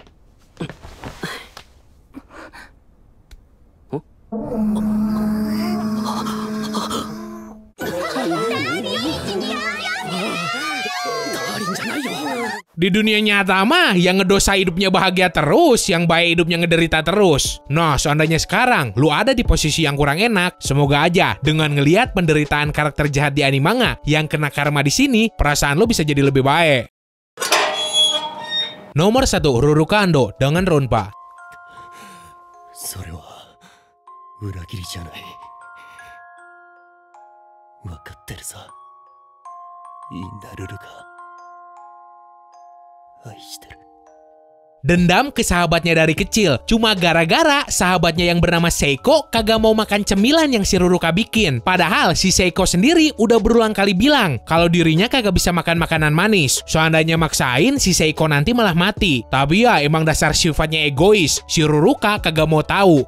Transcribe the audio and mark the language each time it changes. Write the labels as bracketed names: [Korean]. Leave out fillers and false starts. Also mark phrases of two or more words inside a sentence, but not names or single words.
[Indonesian] Di dunia nyata mah, yang ngedosa hidupnya bahagia terus, yang baik hidupnya ngederita terus. Nah, seandainya sekarang lu ada di posisi yang kurang enak, semoga aja dengan ngelihat penderitaan karakter jahat di animanga yang kena karma di sini, perasaan lu bisa jadi lebih baik. Nomor 1, Ruruka Ando dengan Ronpa. [Japanese] それは裏切りじゃない。分かってるさ。いいんだルルカ。愛してる。 [Indonesian] Dendam ke sahabatnya dari kecil, cuma gara-gara sahabatnya yang bernama Seiko kagak mau makan cemilan yang si Ruruka bikin. Padahal si Seiko sendiri udah berulang kali bilang kalau dirinya kagak bisa makan makanan manis. Seandainya maksain, si Seiko nanti malah mati. Tapi ya emang dasar sifatnya egois, si Ruruka kagak mau tahu.